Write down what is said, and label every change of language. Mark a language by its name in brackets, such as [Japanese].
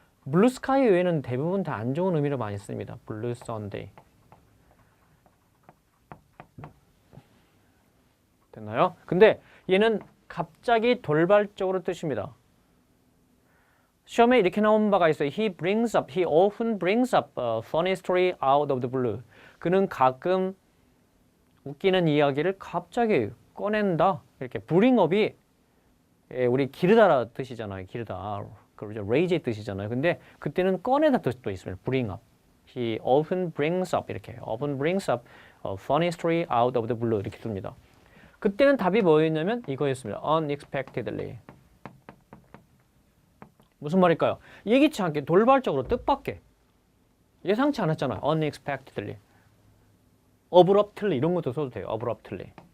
[Korean] 블루 스카이 외에는 대부분 다 안 좋은 의미로 많이 씁니다. 블루 썬데이. 됐나요? 근데 얘는 갑자기 돌발적으로 뜻입니다. 시험에 이렇게 나온 바가 있어요. [English] He often brings up a funny story out of the blue. [Korean] 그는 가끔 웃기는 이야기를 갑자기 꺼낸다. 이렇게 bring up이 우리 기르다라 뜻이잖아요. 기르다. 그리고 raise의 뜻이잖아요. 근데 그때는 꺼내다 뜻도 있습니다. [English] bring up. He often brings up 이렇게 often brings up a funny story out of the blue 이렇게 씁니다. [Korean] 그때는 답이 뭐였냐면 이거였습니다. [English] unexpectedly. [Korean] 무슨 말일까요? 예기치 않게 돌발적으로 뜻밖의 예상치 않았잖아요. unexpectedly. abruptly 이런 것도 써도 돼요. abruptly.